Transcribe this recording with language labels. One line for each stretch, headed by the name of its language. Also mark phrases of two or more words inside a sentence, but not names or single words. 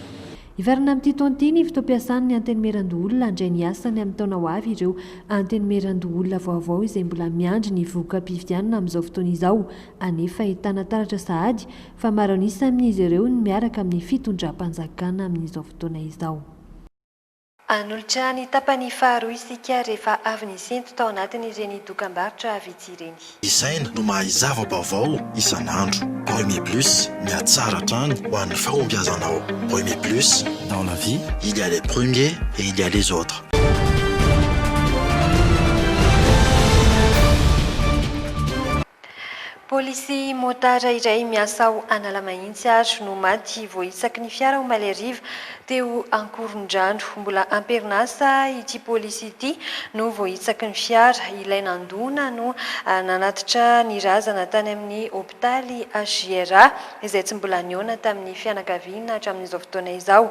Malagasy: Ivarina amin'ity taon'ity ny fotoam-piasany ny antenimeran-doolona handray ny asany amin'ny taona ho avy ireo antenimeran-doolona vaovao izay mbola miandry ny voka-pividianana amin'izao fotoana izao, anefa ahitana taratra sahady fa maro anisa amin'izy ireo ny miaraka amin'ny fitondram-panjakana amin'izao fotoana izao. Anolotra ny tapany faharoa isika rehefa avy nisento tao anatin'ireny dokam-barotra vitsy ireny. Isaina no mahazava-baovao isan'andro. Premier Plus, miatsara trany ho an'ny fahombiazanao.
French: Premier Plus, dans la vie, il y a les premiers et il y a les autres.
Malagasy: Polisy motara iray miasa ao Analamahitsy ary no maty voaitsaky ny fiara ho Maleriva teo Ankorondrano. Mbola amperinasa ity polisy ity no voaitsaky ny fiara ilay nandona no nanatitra ny razana tany amin'ny hopitaly HGRA izay tsy mbola niona tamin'ny fianakaviana hatramin'izao fotoana izao.